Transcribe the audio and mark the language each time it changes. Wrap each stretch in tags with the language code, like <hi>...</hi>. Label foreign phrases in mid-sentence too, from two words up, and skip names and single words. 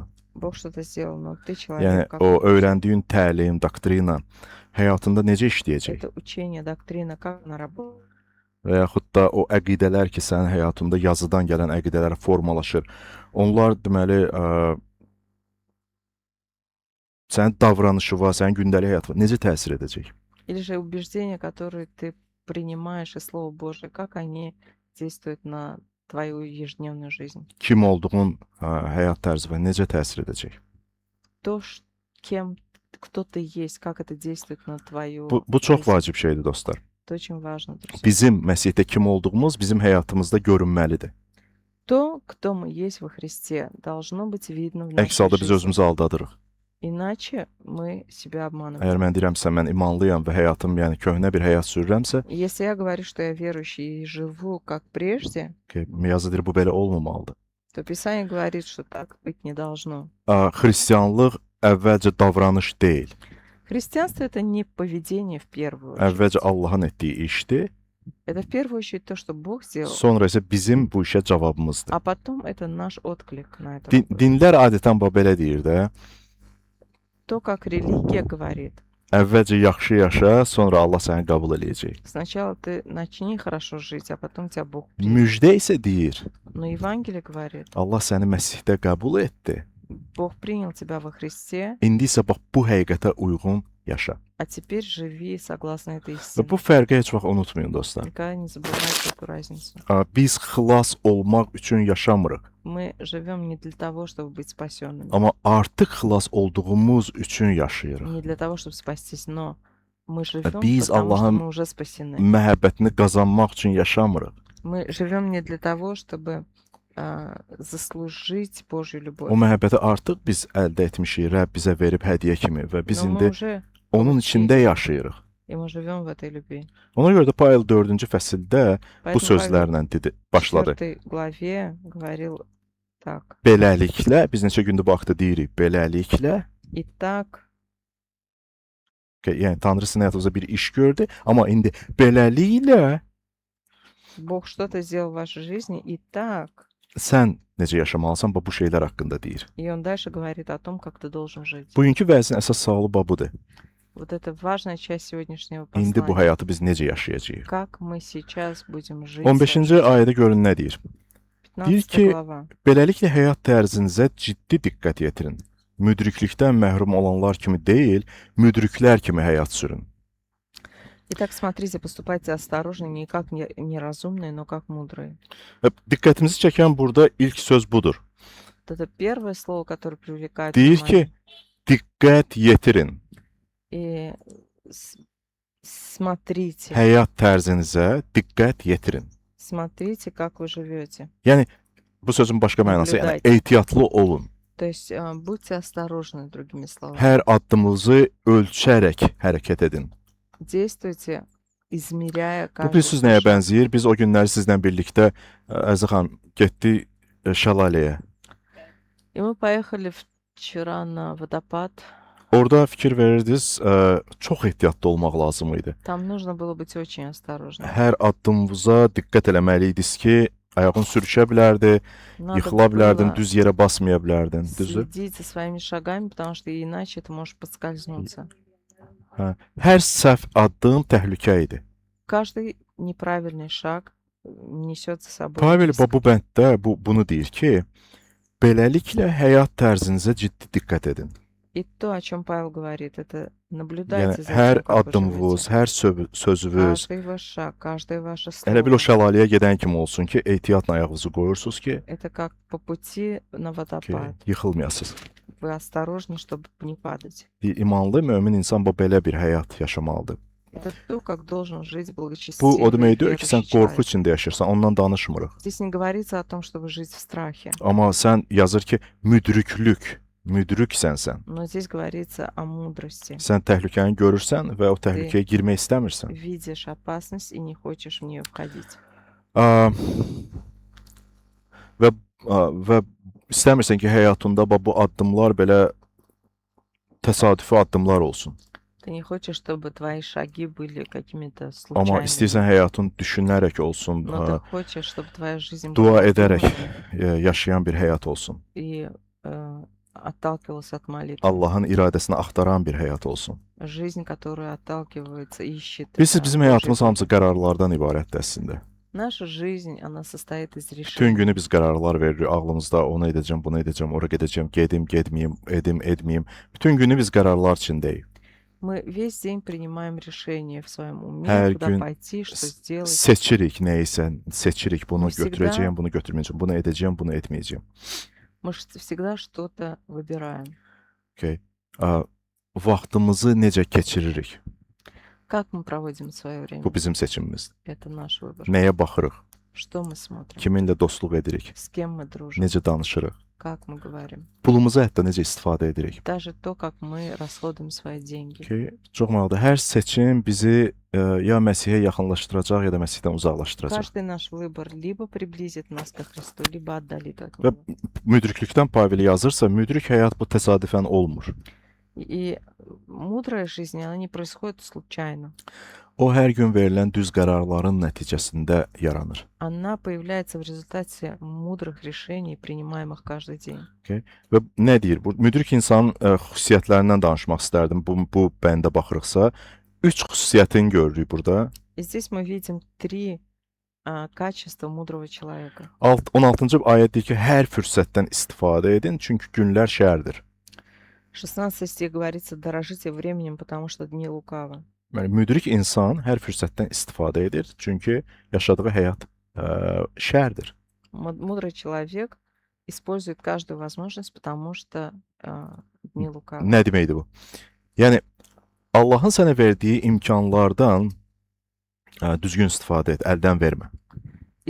<ru>Bог что-то сделал, но ты</ru> <az>Yəni</az> <ru>человек, как</ru> <az>o</az> <ru>ты будешь.</ru> <az>öyrəndiyin təlim, doktrina həyatında necə işləyəcək?</az> <ru>Это учение, доктрина, как она работает.</ru> <az>Və yaxud da o əqidələr ki, sənin həyatında yazıdan gələn əqidələr formalaşır. Onlar deməli sənin davranışına, sənin gündəlik həyatına necə təsir edəcək?</az> <ru>Или же убеждения, которые ты принимаешь из Слова Божия, как они действуют на твою ежедневную жизнь.</ru> <az>Kim olduğun həyat tərzinə necə təsir edəcək?</az> <ru>То, кто ты есть, как это действует на твою</ru> <az>Bu çox</az> <ru>жизнь.</ru> <az>vacib şeydir dostlar.</az> <ru>Это очень важно, друзья.</ru> <az>Bizim Məsihdə kim olduğumuz bizim həyatımızda görünməlidir.</az> <ru>То, кто мы есть во Христе, должно быть видно в</ru> <az>Əks</az> <ru>нашей</ru> <az>halda biz</az> <ru>жизни.</ru> <az>özümüzü aldadırıq.</az> <ru>Иначе мы себя обманываем.</ru> <az>Əgər mən deyirəmsə mən imanlıyam və həyatım yəni köhnə bir həyat sürürəmsə,</az> <ru>Если я говорю, что я верующий и живу как прежде,</ru> <az>yazı deyir bu belə olmamalıdır.</az> <ru>то Писание говорит, что так быть не должно.</ru> <az>Xristianlıq əvvəlcə davranış deyil.</az> <ru>Христианство — это не поведение в первую очередь.</ru> <az>Əvvəlcə Allahın etdiyi işdir,</az> <ru>Это в первую очередь то, что Бог сделал,</ru> <az>sonra isə bizim bu işə cavabımızdır.</az> <ru>а потом это наш отклик на это.</ru> <az>Dinlər adətən belə deyir də,</az> <ru>То, как религия говорит.</ru> <az>əvvəlcə yaxşı yaşa, sonra Allah səni qəbul eləyəcək.</az> <ru>Сначала ты начни хорошо жить, а потом тебя Бог примет.</ru> <az>Müjdə isə deyir,</az> <ru>Но Евангелие говорит,</ru> <az>Allah səni Məsihdə qəbul etdi.</az> <ru>Бог принял тебя во Христе,</ru> <az>İndi isə bax bu həqiqətə uyğun yaşa.</az> <ru>а теперь живи согласно этой</ru> <az>Və</az> <ru>истине.</ru> <az>bu fərqi heç vaxt unutmayın dostlar.</az> <ru>Никогда не забывайте эту разницу.</ru> <az>Biz xilas olmaq üçün yaşamırıq,</az> <ru>Мы живем не для того, чтобы быть спасенными,</ru> <az>amma artıq xilas olduğumuz üçün yaşayırıq.</az> <ru>не для того, чтобы спастись, но мы живем,</ru> <az>Biz</az> <ru>потому что</ru> <az>Allahın</az> <ru>мы уже спасены.</ru> <az>məhəbbətini qazanmaq üçün yaşamırıq.</az> <ru>Мы живем не для того, чтобы заслужить Божью</ru> <az>O</az> <ru>любовь.</ru> <az>məhəbbəti artıq biz əldə etmişik, Rəbb bizə verib hədiyyə kimi və biz</az> <ru>Но мы</ru> <az>indi</az> <ru>уже</ru> <az>onun içində</az> <ru>получили,</ru> <az>yaşayırıq.</az> <ru>и мы живем в этой любви.</ru> <az>Ona görə də Pavel 4-cü fəsildə bu</az> <ru>Поэтому Павел</ru> <az>sözlərlə dedi,</az> <ru>в</ru> <az>başladı.</az> <ru>4 главе говорил так.</ru> <az>Beləliklə, biz neçə gündür bu haqda deyirik, beləliklə,</az> <ru>Итак,</ru> <az>yəni Tanrı sizin həyatınızda bir iş gördü, amma indi beləliklə</az> <ru>Бог что-то сделал в вашей жизни, и так.</ru> <az>sən necə yaşamalısan, bu şeylər haqqında deyir.</az> <ru>И он дальше говорит о том, как ты должен жить.</ru> <az>Bugünkü vəzin əsas sualı budur.</az> <ru>Вот это важная часть сегодняшнего</ru> <az>İndi bu</az> <ru>послания.</ru> <az>həyatı biz necə yaşayacağıq?</az> <ru>Как мы сейчас будем жить.</ru> <az>15-ci ayədə görün nə deyir? Deyir</az> <ru>15</ru> <az>ki,</az> <ru>глава.</ru> <az>beləliklə həyat tərzinizə ciddi diqqət yetirin. Müdriklikdən məhrum olanlar kimi deyil, müdriklər kimi həyat sürün.</az> <ru>Итак, смотрите, поступайте осторожно, не как неразумные, но как mудрые.</ru> <az>Və diqqətimizi çəkən burada ilk söz budur.</az> <ru>Вот это первое слово, которое привлекает</ru> <az>Deyir</az> <ru>внимание.</ru> <az>ki, diqqət yetirin.</az> <ru>И смотрите,</ru> <az>Həyat tərzinizə diqqət yetirin.</az> <ru>смотрите, как вы живете.</ru> <az>Yəni bu sözün başqa mənası, yəni</az> <ru>Nablюдайте.</ru> <az>ehtiyatlı olun.</az> <ru>То есть будьте осторожны, другими словами.</ru> <az>Hər addımınızı ölçərək hərəkət edin.</az> <ru>Действуйте, измеряя</ru> <az>Bu</az> <ru>каждый</ru> <az>bilirsiniz</az> <ru>свой</ru> <az>nəyə</az> <ru>шаг.</ru> <az>bənzəyir? Biz o günləri sizlə birlikdə Əziz xanım getdik şəlaləyə.</az> <ru>И мы поехали вчера на водопад.</ru> <az>Orada fikir verirdiniz, çox ehtiyatlı olmaq lazım idi.</az> <ru>Там нужно было быть очень осторожным.</ru> <az>Hər addımınıza diqqət eləməliydiniz ki, ayağın sürüşə bilərdi,</az> <ru>Надо</ru> <az>yıxıla bilərdin,</az> <ru>было</ru> <az>düz yerə basmaya bilərdin, düzdür?</az> <ru>следить за своими шагами, потому что иначе ты можешь подскользнуться.</ru> <az>Hə. Hər səhv addım təhlükə idi.</az> <ru>Каждый неправильный шаг несет за собой</ru> <az>Pavel</az> <ru>риск.</ru> <az>bu bənddə bunu deyir ki, beləliklə həyat tərzinizə ciddi diqqət edin.</az> <ru>И то, о чем Павел говорит, это</ru> <az>Yəni</az> <ru>наблюдайте за</ru> <az>hər</az> <ru>тем, как вы</ru> <az>addımınız,</az> <ru>живете.</ru> <az>hər sözünüz</az> <ru>Каждый ваш шаг, каждое ваше</ru> <az>elə bil o</az> <ru>слово.</ru> <az>şəlaləyə gedən kimi olsun ki, ehtiyatla ayağınızı qoyursunuz ki,</az> <ru>Это как по пути на водопад.</ru> <az>yıxılmayasınız.</az> <ru>Вы осторожны, чтобы не падать.</ru> <az>İmanlı mömin insan bu belə bir həyat yaşamalıdır.</az> <ru>Это то, как должен жить</ru> <az>Bu o</az> <ru>благочестивый</ru> <az>demək deyil ki, sən</az> <ru>верующий</ru> <az>qorxu</az> <ru>человек.</ru> <az>içində yaşayırsan, ondan danışmırıq.</az> <ru>Здесь не говорится о том, чтобы жить в страхе,</ru> <az>Amma sən yazır ki, müdriksən sən.</az> <ru>но здесь говорится о мудрости.</ru> <az>Sən təhlükəni görürsən və o təhlükəyə girmək istəmirsən.</az> <ru>Видишь опасность и не хочешь в нее входить. Aa,</ru> <az>və istəmirsən ki, həyatında bu addımlar belə təsadüfi addımlar olsun.</az> <ru>Ты не хочешь, чтобы твои шаги были какими-то</ru> <az>Amma</az> <ru>случайными,</ru> <az>istəyirsən həyatın düşünərək olsun,</az> <ru>но ты хочешь, чтобы твоя жизнь</ru> <az>dua</az> <ru>была</ru> <az>edərək</az> <ru>продуманной</ru> <az>yaşayan bir həyat olsun.</az> <ru>и отталкивалась от молитвы.</ru> <az>Allahın iradəsini axtaran bir həyat olsun.</az> <ru>Жизнь, которая отталкивается, ищет</ru> <az>Bilirsiniz, bizim</az> <ru>Божьей</ru> <az>həyatımız</az> <ru>воли.</ru> <az>hamısı qərarlardan ibarətdir əslində.</az> <ru>Наша жизнь, она состоит из</ru> <az>Bütün</az> <ru>решений.</ru> <az>günü biz qərarlar veririk ağlımızda, onu edəcəm, bunu edəcəm, ora gedəcəm, gedim, getməyim, edim, etməyim. Bütün günü biz qərarlar içindəyik.</az> <ru>Мы весь день принимаем решения в своем уме,</ru> <az>Hər</az> <ru>куда</ru> <az>gün</az> <ru>пойти, что сделать.</ru> <az>Seçirik nəyisə, seçirik bunu</az> <ru>Всегда-</ru> <az>götürəcəyəm, bunu götürməyəcəm, bunu edəcəm, bunu etməyəcəm.</az> <ru>Мы всегда что-то выбираем.</ru> <az>Okay. Vaxtımızı necə keçiririk?</az> <ru>Как мы проводим свое время?</ru> <az>Bu bizim seçimimizdir.</az> <ru>Это наш выбор.</ru> <az>Nəyə baxırıq?</az> <ru>Что мы смотрим?</ru> <az>Kiminlə dostluq edirik?</az> <ru>С кем мы дружим?</ru> <az>Necə danışırıq?</az> <ru>Как мы говорим?</ru> <az>Pulumuzu hətta necə istifadə edirik?</az> <ru>Даже то, как мы расходуем свои деньги.</ru> <az>Okay. Çox maraqlıdır. Hər seçim bizi ya Məsihə yaxınlaşdıracaq, ya da Məsihdən uzaqlaşdıracaq.</az> <ru>Каждый наш выбор либо приблизит нас ко Христу, lибо отдалит от</ru> <az>Və</az> <ru>Него.</ru> <az>müdriklikdən Pavel yazırsa, müdrik həyat bu təsadüfən olmur.</az> <ru>И мудрая жизнь, она не происходит случайно.</ru> <az>O hər gün verilən düz qərarların nəticəsində yaranır.</az> <ru>Она появляется в результате мудрых решений, принимаемых каждый день.</ru> <az>Və nə deyir? Bu müdrik insanın xüsusiyyətlərindən danışmaq istərdim. Bu bəndə baxırıqsa, 3 xüsusiyyətini görürük burada.</az> <ru>И здесь мы видим 3 качества мудрого человека.</ru> <az>16-cı ayət deyir ki, hər fürsətdən istifadə edin, çünki günlər şərdir.</az> <ru>16 стих говорится: дорожите временем, потому что дни лукавы.</ru> <az>Yəni müdrik insan hər fürsətdən istifadə edir, çünki yaşadığı həyat şərdir.</az> <ru>Мудрый человек использует каждую возможность, потому что дни лукавы.</ru> <az>Nə deməkdir bu? Yəni Allahın sənə verdiyi imkanlardan düzgün istifadə et, əldən vermə.</az>